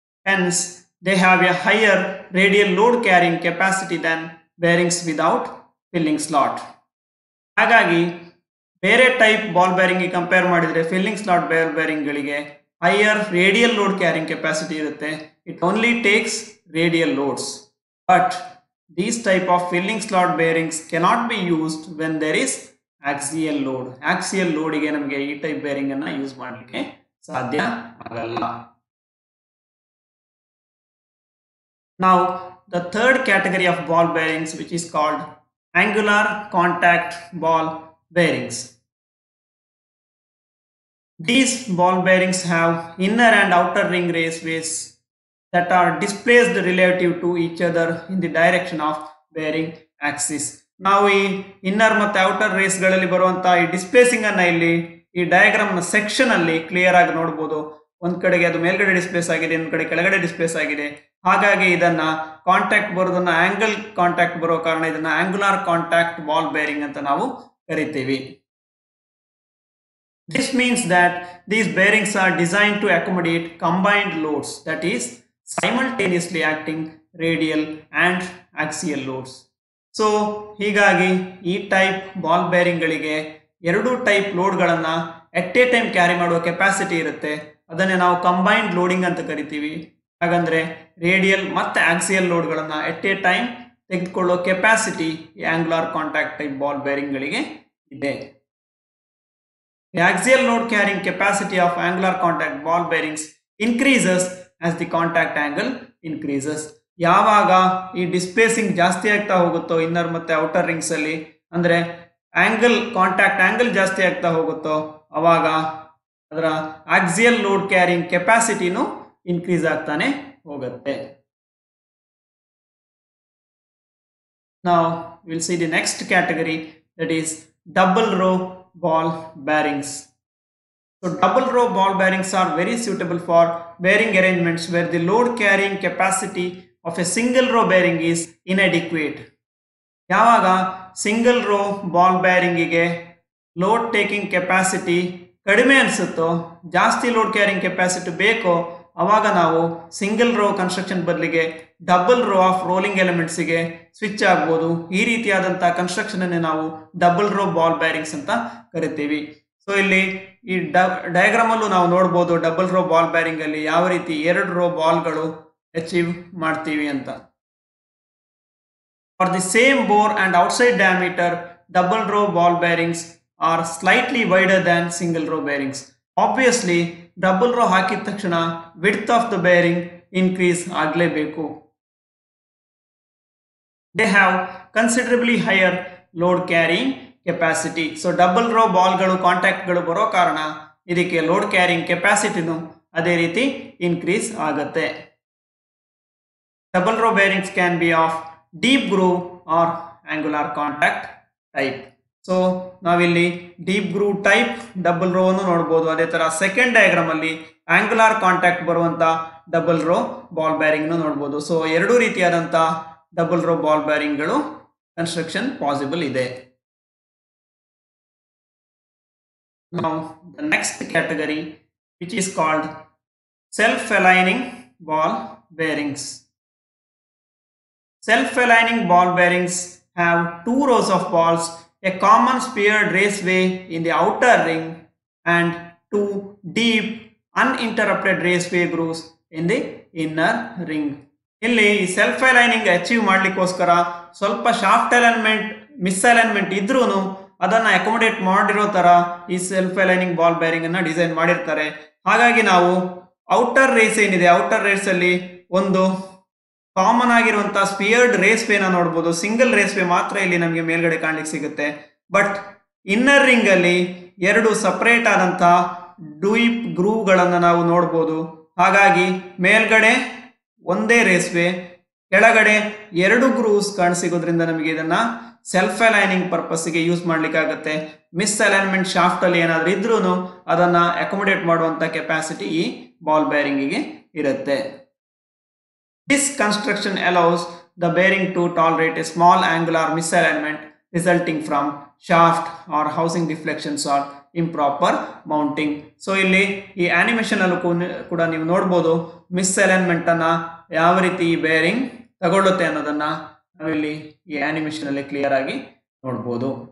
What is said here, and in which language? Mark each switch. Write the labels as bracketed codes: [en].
[en] Hence they have a higher radial load carrying capacity than bearings without filling slot. [kn] ಹಾಗಾಗಿ ಬೇರೆ type ball bearing ಗೆ compare ಮಾಡಿದ್ರೆ filling slot ball bearing ಗಳಿಗೆ higher radial load carrying capacity ಇರುತ್ತೆ. [en] It only takes radial loads. But these type of filling slot bearings cannot be used when there is axial load. [kn] Axial ಲೋಡಿಗೆ ನಮಗೆ ಈ type bearing ಅನ್ನ use ಮಾಡಲಿಕ್ಕೆ ಸಾಧ್ಯ ಆಗಲ್ಲ. [en] Now the third category of ball bearings, which is called angular contact ball bearings. These ball bearings have inner and outer ring raceways that are displaced relative to each other in the direction of bearing axis. [kn] ನಾವು ಈ inner ಮತ್ತು outer race ಗಳಲ್ಲಿ ಬರುವಂತಹ ಈ displacing ಅನ್ನ ಇಲ್ಲಿ ಈ diagram ನ ಸೆಕ್ಷನ್ ಅಲ್ಲಿ ಕ್ಲಿಯರ್ ಆಗಿ ನೋಡಬಹುದು. ಒಂದ್ ಕಡೆಗೆ ಅದು ಮೇಲ್ಗಡೆ ಡಿಸ್ಪ್ಲೇಸ್ ಆಗಿದೆ, ಇನ್ನೊಂದ್ ಕಡೆ ಕೆಳಗಡೆ ಡಿಸ್ಪ್ಲೇಸ್ ಆಗಿದೆ. ಹಾಗಾಗಿ ಇದನ್ನ ಕಾಂಟ್ಯಾಕ್ಟ್ ಬರೋದನ್ನ ಆಂಗಲ್ ಕಾಂಟ್ಯಾಕ್ಟ್ ಬರೋ ಕಾರಣ ಇದನ್ನ ಆಂಗುಲಾರ್ ಕಾಂಟ್ಯಾಕ್ಟ್ ಬಾಲ್ ಬೇರಿಂಗ್ ಅಂತ ನಾವು ಕರಿತೀವಿ. [en] This means that these bearings are designed to accommodate combined loads, that is simultaneously acting radial and axial loads. [kn] So ಹೀಗಾಗಿ ಈ ಟೈಪ್ ಬಾಲ್ ಬೇರಿಂಗ್ ಗಳಿಗೆ ಎರಡು ಟೈಪ್ ಲೋಡ್ ಗಳನ್ನ ಎಟ್ ಎ ಟೈಮ್ ಕ್ಯಾರಿ ಮಾಡುವ capacity ಇರುತ್ತೆ. ಅದನ್ನೇ ನಾವು ಕಂಬೈನ್ಡ್ ಲೋಡಿಂಗ್ ಅಂತ ಕರಿತೀವಿ. ಹಾಗಂದ್ರೆ ರೇಡಿಯಲ್ ಮತ್ತೆ ಆಕ್ಸಿಯಲ್ ಲೋಡ್ ಗಳನ್ನ ಎಟ್ ಎ ಟೈಮ್ ತೆಗೆದುಕೊಳ್ಳೋ ಕೆಪಾಸಿಟಿ ಈ ಆಂಗುಲಾರ್ ಕಾಂಟ್ಯಾಕ್ಟ್ ಟೈಪ್ ಬಾಲ್ ಬೇರಿಂಗ್ ಗಳಿಗೆ ಇದೆ. [en] The axial load carrying capacity of angular contact ball bearings increases as the contact angle increases. [kn] ಯಾವಾಗ ಈ ಡಿಸ್ಪ್ಲೇಸಿಂಗ್ ಜಾಸ್ತಿ ಆಗ್ತಾ ಹೋಗುತ್ತೋ ಇನ್ನರ್ ಮತ್ತೆ ಔಟರ್ ರಿಂಗ್ಸ್ ಅಲ್ಲಿ, ಅಂದ್ರೆ ಆಂಗಲ್ ಕಾಂಟ್ಯಾಕ್ಟ್ ಆಂಗಲ್ ಜಾಸ್ತಿ ಆಗ್ತಾ ಹೋಗುತ್ತೋ ಅವಾಗ ಅದರ ಆಕ್ಸಿಯಲ್ ಲೋಡ್ ಕ್ಯಾರಿಂಗ್ ಕೆಪಾಸಿಟಿನೂ ಇನ್ಕ್ರೀಸ್ ಆಗ್ತಾನೆ ಹೋಗುತ್ತೆ. [en] Now we'll see the next category, that is double row ball bearings. So double row ball bearings are very suitable for bearing arrangements where the load carrying capacity of a single row bearing is inadequate. [kn] ಯಾವಾಗ single rho ball ಬೇರಿಂಗಿಗೆ load taking capacity ಕಡಿಮೆ ಅನಿಸುತ್ತೋ, ಜಾಸ್ತಿ load carrying capacity ಬೇಕೋ, ಅವಾಗ ನಾವು single rho construction ಬದಲಿಗೆ double row of rolling ಎಲಿಮೆಂಟ್ಸಿಗೆ switch ಆಗ್ಬೋದು. ಈ ರೀತಿಯಾದಂತಹ ಕನ್ಸ್ಟ್ರಕ್ಷನ್ ಅನ್ನು ನಾವು ಡಬಲ್ ರೋ ಬಾಲ್ ಬೇರಿಂಗ್ಸ್ ಅಂತ ಕರಿತೀವಿ. ಸೊ ಇಲ್ಲಿ ಈ ಡಯಾಗ್ರಾಮ್ ಅಲ್ಲೂ ನಾವು ನೋಡ್ಬೋದು ಡಬಲ್ ರೋ ಬಾಲ್ ಬೇರಿಂಗ್ ಅಲ್ಲಿ ಯಾವ ರೀತಿ ಎರಡು ರೋ ಬಾಲ್ಗಳು ಅಚೀವ್ ಮಾಡ್ತೀವಿ ಅಂತ. [en] For the same bore and outside diameter, double row ball bearings are slightly wider than single row bearings. Obviously, double row [kn] ಹಾಕಿದ ತಕ್ಷಣ [en] width of the bearing increase [kn] ಆಗಲೇಬೇಕು. [en] They have considerably higher load carrying capacity. [kn] So double row ಬಾಲ್ಗಳು ಕಾಂಟ್ಯಾಕ್ಟ್ಗಳು ಬರೋ ಕಾರಣ ಇದಕ್ಕೆ load carrying ಕೆಪಾಸಿಟಿನೂ ಅದೇ ರೀತಿ increase ಆಗುತ್ತೆ. [en] Double row bearings can be of deep groove or angular contact type. [kn] So ನಾವಿಲ್ಲಿ deep groove type double row ಅನ್ನು ನೋಡಬಹುದು. ಅದೇ ತರ ಸೆಕೆಂಡ್ ಡಯಾಗ್ರಾಮ್ ಅಲ್ಲಿ ಆಂಗುಲಾರ್ ಕಾಂಟ್ಯಾಕ್ಟ್ ಬರುವಂತ ಡಬಲ್ ರೋ ಬಾಲ್ ಬೇರಿಂಗ್ ನೋಡಬಹುದು. ಸೊ ಎರಡು ರೀತಿಯಾದಂತ ಡಬಲ್ ರೋ ಬಾಲ್ ಬೇರಿಂಗ್ ಗಳು ಕನ್ಸ್ಟ್ರಕ್ಷನ್ ಪಾಸಿಬಲ್ ಇದೆ. [en] Now the next category, which is called self-aligning ball bearings. Self-aligning ball bearings have two rows of balls, a common speared raceway in the outer ring and two deep uninterrupted raceway grooves in the inner ring. [kn] ಇಲ್ಲಿ self aligning achieve ಮಾಡ್ಲಿಕ್ಕೋಸ್ಕರ ಸ್ವಲ್ಪ shaft alignment ಮಿಸ್ಅಲೈನ್ಮೆಂಟ್ ಇದ್ರೂ ಅದನ್ನ ಅಕೊಮೊಡೇಟ್ ಮಾಡಿರೋ ತರ ಈ self aligning ball bearing ಅನ್ನ design ಮಾಡಿರ್ತಾರೆ. ಹಾಗಾಗಿ ನಾವು ಔಟರ್ ರೇಸ್ ಏನಿದೆ, ಔಟರ್ ರೇಸ್ ಅಲ್ಲಿ ಒಂದು ಕಾಮನ್ ಆಗಿರುವಂತಹ ಸ್ಪಿಯರ್ಡ್ ರೇಸ್ ವೇನ ನೋಡಬಹುದು. ಸಿಂಗಲ್ ರೇಸ್ ವೇ ಮಾತ್ರ ಇಲ್ಲಿ ನಮಗೆ ಮೇಲ್ಗಡೆ ಕಾಣ್ಲಿಕ್ಕೆ ಸಿಗುತ್ತೆ. ಬಟ್ ಇನ್ನರ್ ರಿಂಗ್ ಅಲ್ಲಿ ಎರಡು ಸಪರೇಟ್ ಆದಂತಹ ಡೀಪ್ ಗ್ರೂವ್ ಗಳನ್ನ ನಾವು ನೋಡಬಹುದು. ಹಾಗಾಗಿ ಮೇಲ್ಗಡೆ ಒಂದೇ ರೇಸ್ ವೇ, ಕೆಳಗಡೆ ಎರಡು ಗ್ರೂವ್ಸ್ ಕಾಣಿಸಿಗೋದ್ರಿಂದ ನಮಗೆ ಇದನ್ನ ಸೆಲ್ಫ್ ಅಲೈನಿಂಗ್ ಪರ್ಪಸ್ ಗೆ ಯೂಸ್ ಮಾಡ್ಲಿಕ್ಕಾಗತ್ತೆ. ಮಿಸ್ ಅಲೈನ್ಮೆಂಟ್ ಶಾಫ್ಟ್ ಅಲ್ಲಿ ಏನಾದ್ರೂ ಇದ್ರೂ ಅದನ್ನ ಅಕೊಮೊಡೇಟ್ ಮಾಡುವಂತ ಕೆಪಾಸಿಟಿ ಈ ಬಾಲ್ ಬೇರಿಂಗ್ ಗೆ ಇರುತ್ತೆ. [en] This construction allows the bearing to tolerate a small angular misalignment resulting from shaft or housing deflections or improper mounting. [kn] So ಇಲ್ಲಿ ಈ ಆನಿಮೇಷನ್ ಅಲ್ಲೂ ಕೂಡ ನೀವು ನೋಡಬಹುದು ಮಿಸ್ಅಲೈನ್ಮೆಂಟ್ ಅನ್ನ ಯಾವ ರೀತಿ ಈ ಬೇರಿಂಗ್ ತಗೊಳ್ಳುತ್ತೆ ಅನ್ನೋದನ್ನ ನಾವಿಲ್ಲಿ ಈ ಆನಿಮೇಷನ್ ಅಲ್ಲಿ ಕ್ಲಿಯರ್ ಆಗಿ ನೋಡಬಹುದು.